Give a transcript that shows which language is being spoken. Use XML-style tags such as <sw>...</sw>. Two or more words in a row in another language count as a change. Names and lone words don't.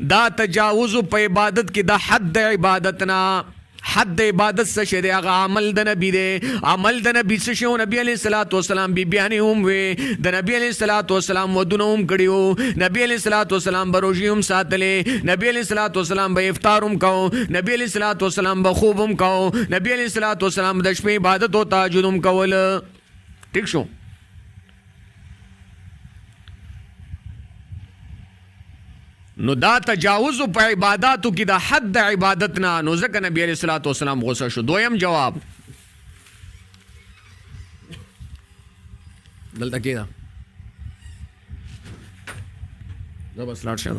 <ps>دا تجاوز په عبادت کې د حد عبادت نه. حد عبادت څه شی دی؟ هغه عمل د نبی دی. عمل د نبی څه شی؟ نبی</ps> <ar>علیہ الصلوۃ والسلام</ar> <ps>بیبیانې هم وې، د نبی</ps> <ar>علیہ الصلوۃ والسلام</ar> <ps>ودونه هم کړي وو، نبی</ps> <ar>علیہ الصلوۃ والسلام</ar> <ps>به روژې هم ساتلې، نبی</ps> <ar>علیہ الصلوۃ والسلام</ar> <ps>به افطار هم کو، نبی</ps> <ar>علیہ الصلوۃ والسلام</ar> <ps>به خوب هم کو، نبی</ps> <ar>علیہ الصلوۃ والسلام</ar> <ps>د شپې عبادت او تهجد هم کول. ٹھیک شو؟ نو دا تجاوز په عبادتو کې د حد عبادت نه، نو ځکه نبی</ps> <ar>علیہ الصلوۃ والسلام</ar> <ps>غصه شو. دویم جواب دلته کې دا بس لاړ شه.</ps>